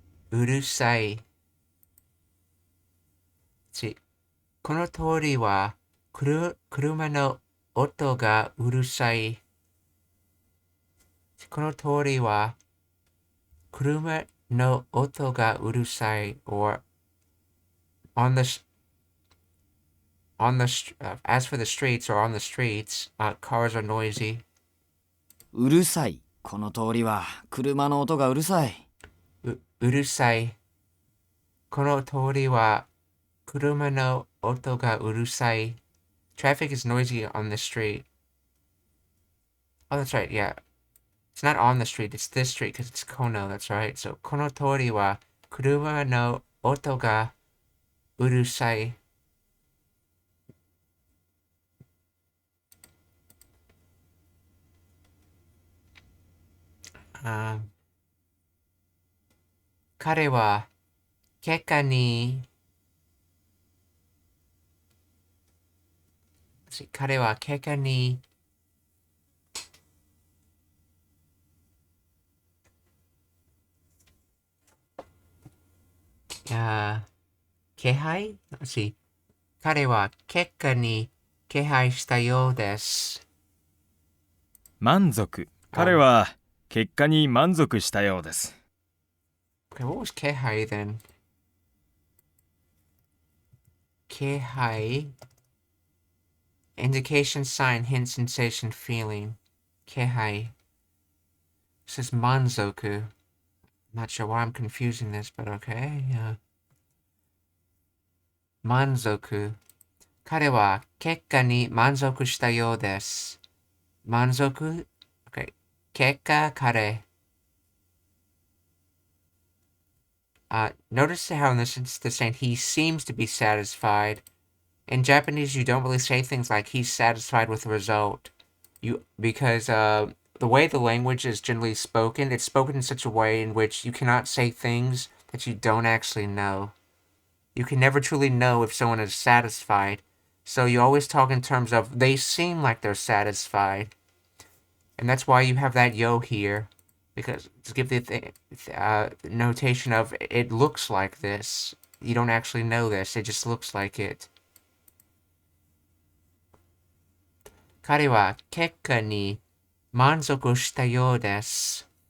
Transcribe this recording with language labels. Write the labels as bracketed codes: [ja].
[ja] Urusai. See, この通りは車の音がうるさい。この通りは車の音がうるさい。 [en] Or on the as for the streets or on the streets, cars are noisy. [ja] うるさい。この通りは車の音がうるさい。うるさい。この通りは車の音がうるさい。 [en] Traffic is noisy on the street. Oh, that's right, yeah. It's not on the street, it's this street because it's Kono, that's right. [ja] So, この通りは車の音がうるさい。彼は結果に彼は結果に気配彼は結果に気配したようです。満足。彼は結果に満足したようです。 [en] Okay, what was 気配 then? 気配 indication, sign, hint, sensation, feeling. 気配 This is manzoku. Not sure why I'm confusing this, but okay. [ja] Manzoku. 彼は結果に満足したようです。満足 Okay. 結果彼 [en] Notice how in this instance they're saying he seems to be satisfied. In Japanese, you don't really say things like he's satisfied with the result. Because the way the language is generally spoken, it's spoken in such a way in which you cannot say things that you don't actually know. You can never truly know if someone is satisfied. So you always talk in terms of they seem like they're satisfied. And that's why you have that yo here. Because to give the notation of it looks like this. You don't actually know this. It just looks like it. [ja] 彼は結果に満足したようです。